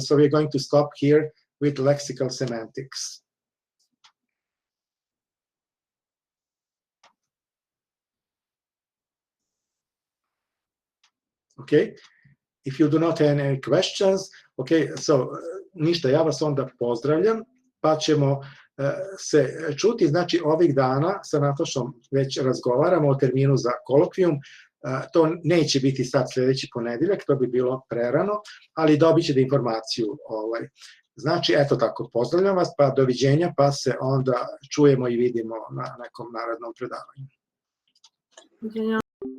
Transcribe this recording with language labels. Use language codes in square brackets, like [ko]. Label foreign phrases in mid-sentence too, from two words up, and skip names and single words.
[en] So we're going to stop here with lexical semantics. Okay, if you do not have any questions, okay, so [sr] ništa, ja vas onda pozdravljam, pa ćemo se čuti, znači ovih dana sa Natašom već razgovaramo o terminu za kolokvijum, to neće biti sad sljedeći ponedeljak, to bi bilo prerano, ali dobit ćete informaciju. Znači, eto tako, pozdravljam vas, pa doviđenja, pa se onda čujemo i vidimo na nekom narednom predavanju.